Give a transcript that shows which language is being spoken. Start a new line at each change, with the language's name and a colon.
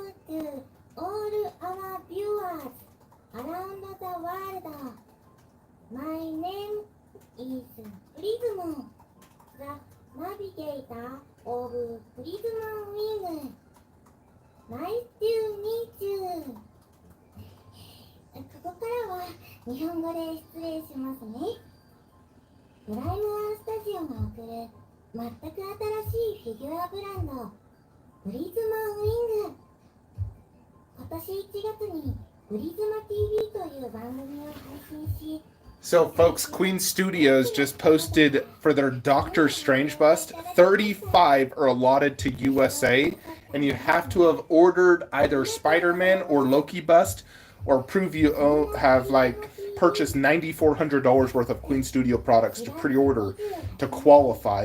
English: to all our viewers around the world. My name is Prism, the navigator of Prism Wing. Nice to meet you.
Japanese: ここからは日本語で失礼しますね。プライムワンスタジオが送る全く新しいフィギュアブランドプリズマウィング。今年1月にプリズマ TV という番組を配信し、
English: So, folks, Queen Studios just posted for their Doctor Strange bust, 35 are allotted to USA, and you have to have ordered either Spider-Man or Loki bust, or prove you have, like, purchase $9,400 worth of Queen Studio products to pre-order to qualify.